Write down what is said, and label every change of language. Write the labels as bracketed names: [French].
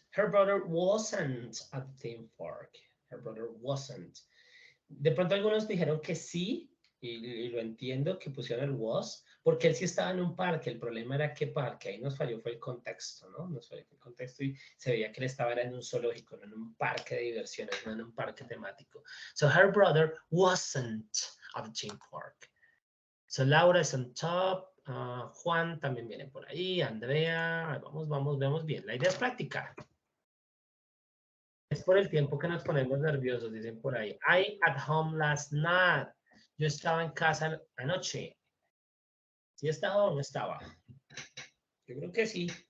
[English] Her brother wasn't at the theme park. Her brother wasn't. [Spanish] De pronto algunos dijeron que sí, y lo entiendo que pusieron el was, porque él sí estaba en un parque. El problema era qué parque. Ahí nos falló fue el contexto, ¿no? Nos falló el contexto y se veía que él estaba en un zoológico, no en un parque de diversiones, no en un parque temático. [English] So her brother wasn't at the theme park. So Laura is on top. [Spanish] Juan también viene por ahí. Andrea. Vamos, veamos bien. La idea es practicar. Es por el tiempo que nos ponemos nerviosos, dicen por ahí. [English] I at home last night. [Spanish] Yo estaba en casa anoche. ¿Sí estaba o no estaba? Yo creo que sí.